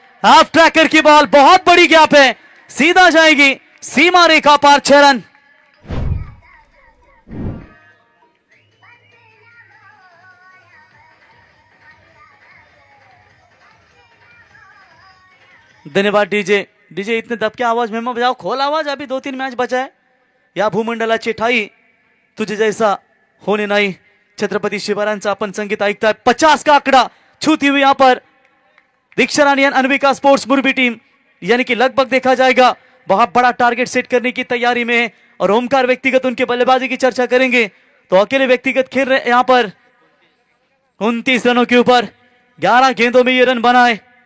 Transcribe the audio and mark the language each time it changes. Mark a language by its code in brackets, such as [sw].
[hi] Half tracker की ball, बहुत बड़ी गैप है, सीधा जाएगी सीमा रेखा पार, 6 रन। धन्यवाद डीजे। डीजे इतने दबके आवाज में मत बजाओ, खोल आवाज, अभी 2-3 मैच बचा है। [mr] या भूमंडलाची ठाई तुझे जैसा होने नाही, छत्रपती शिवरायांचा आपण संगीत ऐकताय। [hi] 50 का आंकड़ा छूती हुई यहां पर दीक्षा रानी अनविका स्पोर्ट्स मुरबी टीम, यानी कि लगभग देखा जाएगा बहुत बड़ा टारगेट सेट करने की तैयारी में है। और ओमकार व्यक्तिगत उनके बल्लेबाजी की चर्चा करेंगे तो अकेले व्यक्तिगत खेल रहे यहां पर 29 रनों के ऊपर 11 गेंदों में ये रन बनाए।